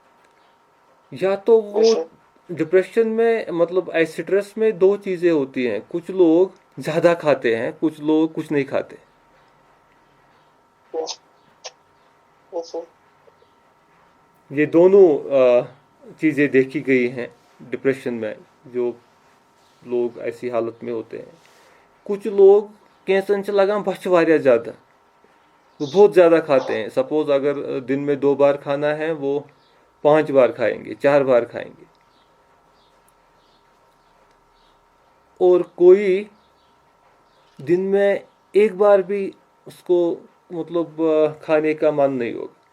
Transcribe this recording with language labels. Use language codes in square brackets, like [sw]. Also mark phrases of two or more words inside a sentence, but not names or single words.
[hi] या तो वो डिप्रेशन में मतलब स्ट्रेस में दो चीज़ें होती हैं, कुछ लोग ज़्यादा खाते हैं, कुछ लोग कुछ नहीं खाते। [en] Yes. Yes, sir. [hi] ये दोनों चीज़ें देखी गई हैं डिप्रेशन में, जो लोग ऐसी हालत में होते हैं। कुछ लोग [ks] कैंसन च लगान बच वारिया [hi] ज़्यादा, वो बहुत ज़्यादा खाते हैं। सपोज अगर दिन में 2 बार खाना है, वो 5 बार खाएंगे, 4 बार खाएंगे। और कोई दिन में 1 बार भी उसको मतलब खाने का मन नहीं होगा।